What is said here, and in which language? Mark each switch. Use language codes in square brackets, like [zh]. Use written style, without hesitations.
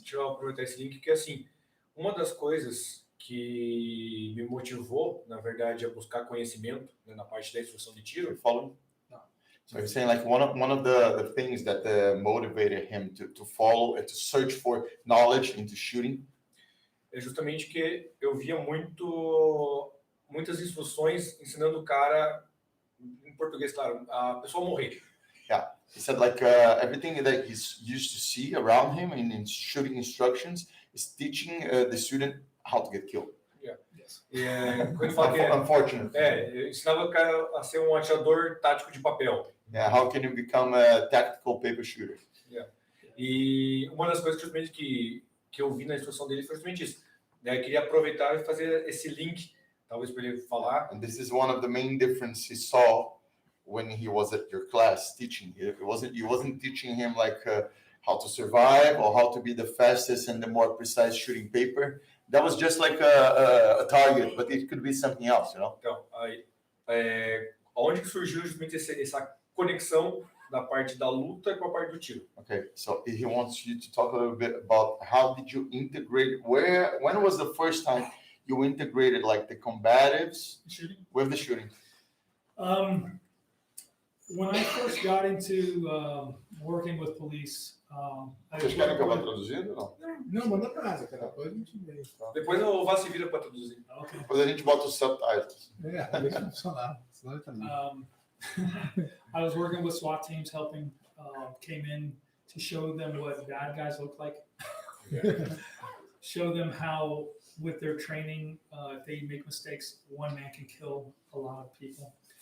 [pt] Deixa eu aproveitar esse link, que assim, uma das coisas que me motivou, na verdade, a buscar conhecimento, né, na parte da instrução de tiro. [en] You follow? No. So you're saying like one of the things that motivated him to follow and to search for knowledge into shooting [pt] É justamente que eu via muitas instruções ensinando o cara, em português, claro, a pessoa morrer. [en] Yeah, he said like everything that he's used to see around him in shooting instructions is teaching the student how to get killed. Yes. [pt] Quando ele fala que [en] Unfortunately. [pt] eu ensinava o cara a ser um atirador tático de papel. [en] Yeah, how can you become a tactical paper shooter? [pt] E uma das coisas que eu vi na instrução dele foi justamente isso. Eu queria aproveitar e fazer esse link, talvez para ele falar. [en] And this is one of the main differences he saw when he was at your class teaching. You wasn't teaching him like how to survive or how to be the fastest and the more precise shooting paper. That was just like a target, but it could be something else, you know? Então, aí, onde que surgiu justamente essa conexão da parte da luta com a parte do tiro? Okay, so he wants you to talk a little bit about how did you integrate, when was the first time you integrated like the combatives Shooting? with the shooting? When I first got into working with police, [pt] Vocês querem que eu vá traduzindo ou não? Não, manda pra casa, cara. Depois a gente vê. Depois o Vá se vira para traduzir. [en] Okay. [pt] Depois a gente bota os subtitles. Deixa funcionar. Senão ele tá ali. [en] I was working with SWAT teams, helping, came in to show them what bad guys look like. Show them how, with their training, if they make mistakes, one man can kill a lot of people.